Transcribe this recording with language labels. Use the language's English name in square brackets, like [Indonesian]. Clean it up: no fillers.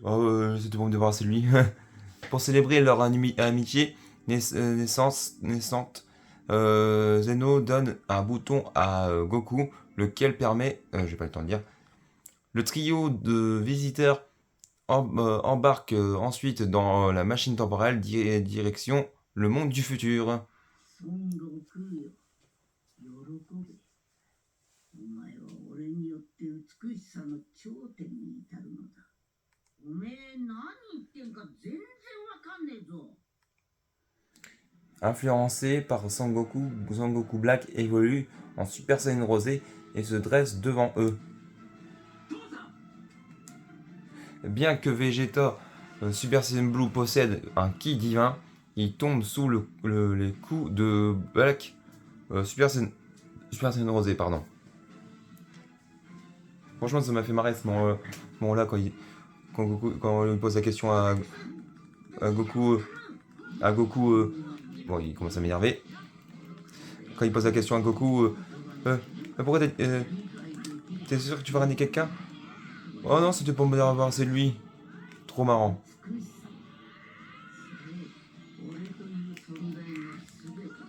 [French] Oh, c'était pour me débarrasser de lui. Pour célébrer leur amitié naissante, Zeno donne un bouton à Goku, lequel permet, j'ai pas le temps de dire, le trio de visiteurs embarque ensuite dans la machine temporelle direction le monde du futur. [Japanese] 孫悟空よ、喜べ。お前は俺によって美しさの頂点に至るのだ。おめえ何言ってんか全然わかんねえぞ。 [French] Influencé par Sangoku, Sangoku Black évolue en Super Saiyan Rosé et se dresse devant eux. Bien que Vegeta Super Saiyan Blue possède un ki divin, il tombe sous les coups de Black Super Saiyan Rosé, pardon. Franchement, ça m'a fait marrer ce moment-là quand il pose la question à Goku. Bon, il commence à m'énerver. Quand il pose la question à Goku, pourquoi t'es sûr que tu vas ramener quelqu'un? Oh non, c'était pour me dire c'est lui. Trop marrant. [Japanese] 俺という存在の全てだ。